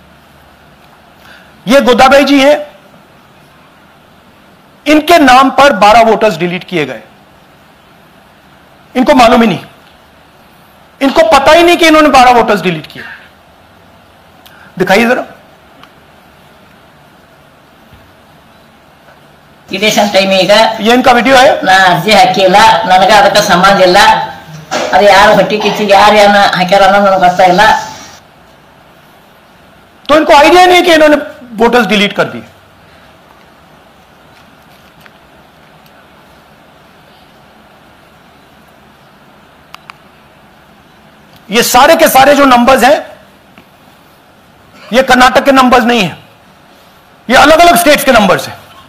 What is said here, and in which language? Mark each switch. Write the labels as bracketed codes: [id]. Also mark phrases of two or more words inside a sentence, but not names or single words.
[hi] ये गोदाबाई जी हैं, इनके नाम पर 12 [en] voters delete [hi] किए गए। इनको मालूम ही नहीं, इनको पता ही नहीं कि इन्होंने 12 [en] voters delete [hi] किए। दिखाइए जरा। [en] election time ಈಗ [hi] ये इनका वीडियो है। [kn] ನಾ ಅರ್ಜಿ ಹಾಕಿಲ್ಲ, ನನಗೆ ಅದಕ್ಕೆ ಸಂಬಂಧ ಇಲ್ಲ. ಅದು ಯಾರು ಹೊಟ್ಟಿ ಕಿಚ್ಚಿಗೆ ಯಾರು ಏನ ಹಾಕ್ಯಾರ ಅನ್ನೋದು ನನಗೆ ಗೊತ್ತಾಗಿಲ್ಲ. [hi] तो इनको आइडिया नहीं कि इन्होंने [en] voters delete [hi] कर दिए। ये सारे के सारे जो नंबर्स हैं ये कर्नाटक के नंबर्स नहीं है, ये अलग अलग स्टेट्स के नंबर्स हैं।